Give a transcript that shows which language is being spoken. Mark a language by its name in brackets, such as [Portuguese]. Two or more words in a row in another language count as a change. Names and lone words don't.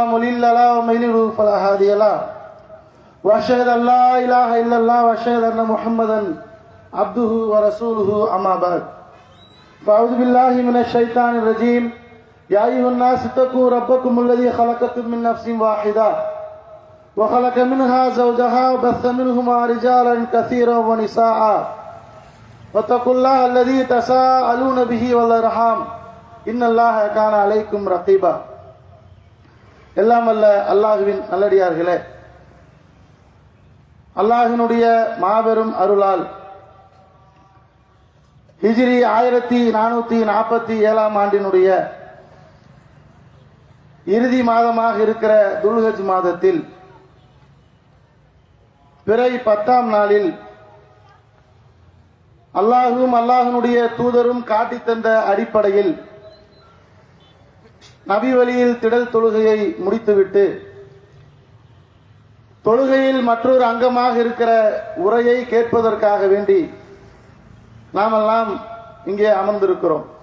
[Arabic] مضل له ومن يضلل فلا هادي له وأشهد أن لا إله إلا الله وأشهد أن محمدا عبده ورسوله أما بعد فأعوذ بالله من الشيطان الرجيم يا أيها الناس اتقوا ربكم الذي خلقكم من نفس واحدة وخلق منها زوجها وبث منهما رجالا كثيرا ونساء واتقوا الله الذي تساءلون به والأرحام إن الله كان عليكم رقيبا. [Tamil] எல்லாம் அல்ல அல்லாஹ்வின் நல்லடியார்களே, அல்லாஹ்வினுடைய மாபெரும் அருளால் ஹிஜ்ரி 1447 ஆண்டினுடைய இறுதி மாதமாக இருக்கிற துல்ஹஜ் மாதத்தில் பிறை 10ஆம் நாளில் அல்லாஹும் அல்லாஹ்வினுடைய தூதரும் காட்டி தந்த அடிப்படையில் நபி வழியில் திடல் தொழுகையை முடித்துவிட்டு தொழுகையில் மற்றொரு அங்கமாக இருக்கிற உரையை கேட்பதற்காக வேண்டி நாமெல்லாம் இங்கே அமர்ந்திருக்கிறோம்.